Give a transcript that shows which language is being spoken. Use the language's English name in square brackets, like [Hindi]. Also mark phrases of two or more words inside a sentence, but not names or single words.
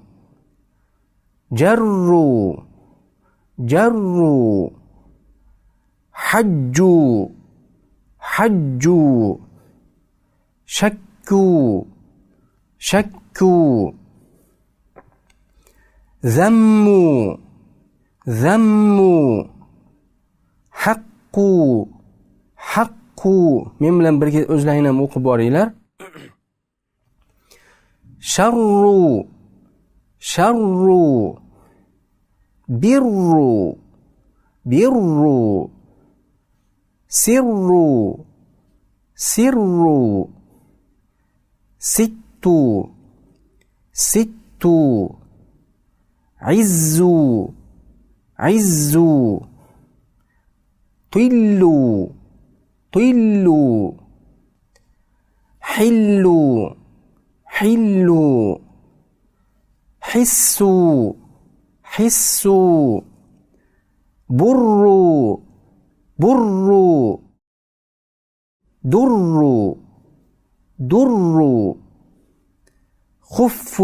[Arabic] جرّ جرّ حجّ حجّ شكّ شكّ ضمّ ضمّ حقّ حقّ. [Uzbek] Men bilan birga o'zlaring ham o'qib boringlar. [Arabic] شرّ شرّ برّ برّ سرّ سرّ ستّ ستّ, عزّ عزّ تلّ تلّ حلّ حلّ حسّ حسّ برّ برّ درّ درّ خفّ.